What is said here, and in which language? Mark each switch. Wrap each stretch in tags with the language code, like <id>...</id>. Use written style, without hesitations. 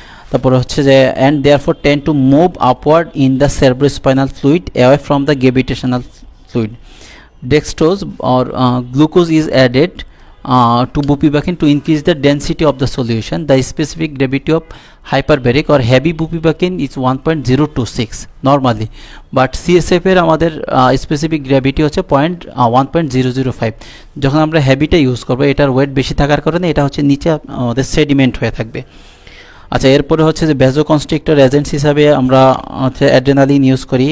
<bn>তারপরে হচ্ছে যে</bn> <en>And therefore tend to move upward in the cerebrospinal fluid away from the gravitational fluid. Dextrose or glucose is added to bupivacaine to increase the density of the solution. The specific gravity of hyperbaric or heavy bupivacaine is 1.026 normally, but CSF</en> <bn>এর আমাদের specific gravity হচ্ছে</bn> <en>1.005।</en> <bn>যখন আমরা হেভিটা use করবো, এটার wait বেশি থাকার কারণে এটা হচ্ছে নিচে আমাদের সেডিমেন্ট হয়ে থাকবে। আচ্ছা, এরপরে হচ্ছে যে ভ্যাসোকনস্ট্রিক্টর এজেন্টস হিসাবে আমরা হচ্ছে অ্যাড্রেনালিন ইউজ করি।</bn>